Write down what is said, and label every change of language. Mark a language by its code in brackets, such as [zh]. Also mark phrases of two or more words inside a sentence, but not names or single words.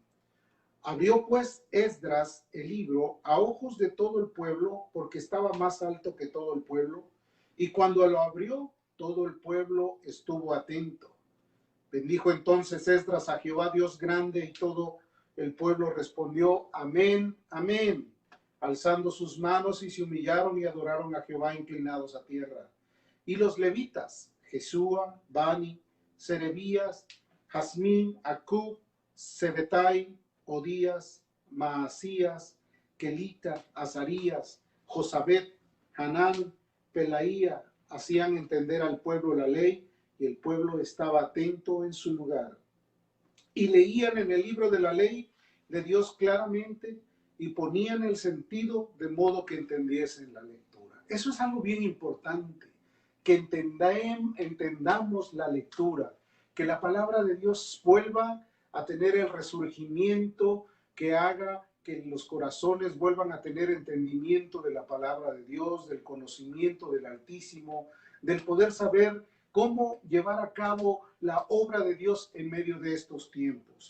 [es] Abrió pues Esdras el libro a ojos de todo el pueblo, porque estaba más alto que todo el pueblo, y cuando lo abrió, todo el pueblo estuvo atento. Bendijo entonces Esdras a Jehová Dios grande, y todo el pueblo respondió, amén, amén, alzando sus manos, y se humillaron y adoraron a Jehová inclinados a tierra. Y los levitas, Jesúa, Bani, Serebías, Jazmín, Acub, Sebetai, Odías, Maasías, Kelita, Azarías, Josabet, Hanán, Pelaía, hacían entender al pueblo la ley, y el pueblo estaba atento en su lugar. Y leían en el libro de la ley de Dios claramente, y ponían el sentido de modo que entendiesen la lectura. Eso es algo bien importante, que entendamos la lectura, que la palabra de Dios vuelva a tener el resurgimiento, que haga que los corazones vuelvan a tener entendimiento de la palabra de Dios, del conocimiento del Altísimo, del poder saber cómo llevar a cabo la obra de Dios en medio de estos tiempos.